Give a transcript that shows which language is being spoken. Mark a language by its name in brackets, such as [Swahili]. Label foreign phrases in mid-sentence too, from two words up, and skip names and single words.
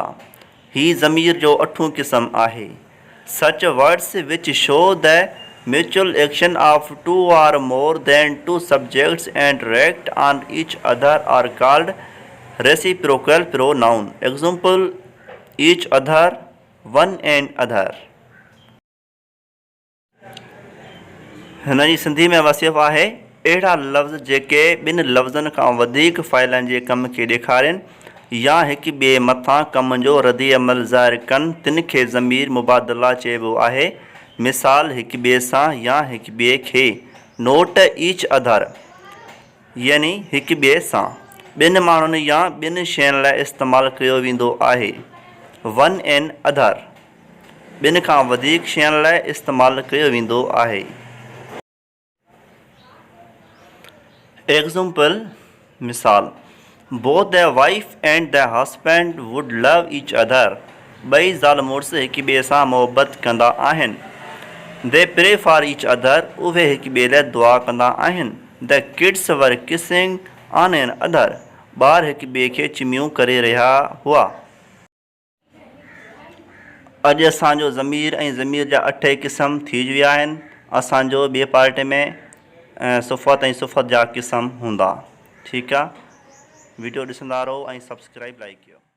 [Sindhi] ही ज़मीर जो 8 क़िस्म आहे। [English] such words which show the mutual action of 2 or more than 2 subjects and react on each other are called reciprocal pronoun. Example, each other, one and other. [Sindhi] हिन जी सिंधी में वसिफ़ आहे, अहिड़ा लफ़्ज़ जेके ॿिनि लफ़्ज़नि खां वधीक फ़ाइलनि जे कम खे ॾेखारीनि या हिक ॿिए मथां कम जो रद्द अमल ज़ाहिर कनि, तिन खे ज़मीर मुबादिला चइबो आहे। मिसाल, हिक ॿिए सां या हिक ॿिए खे। नोट [English] each other [Sindhi] यानी हिक ॿिए सां ॿिनि माण्हुनि या ॿिनि शयुनि लाइ इस्तेमालु कयो वेंदो आहे। [English] one and other [Sindhi] ॿिनि खां वधीक शयुनि लाइ इस्तेमालु कयो वेंदो आहे। एग्ज़ाम्पल मिसाल, [English] both the wife and the husband would love each other. [Sindhi] ॿई ज़ाल मुड़ुस हिक ॿिए सां मुहबत कंदा आहिनि। [English] they pray for each other. [Sindhi] उहे हिक ॿिए लाइ दुआ कंदा आहिनि। [English] the kids were kissing on an other. [Sindhi] ॿार हिक ॿिए खे चिमियूं करे रहिया हुआ। अॼु असांजो ज़मीर ऐं ज़मीर जा 8 क़िस्म थी विया आहिनि। असांजो ॿिए पार्ट में सुफ़त ऐं सुफ़त जा क़िस्म हूंदा। ठीकु आहे, वीडियो ॾिसंदा रहो ऐं [English] subscribe like [Sindhi] कयो।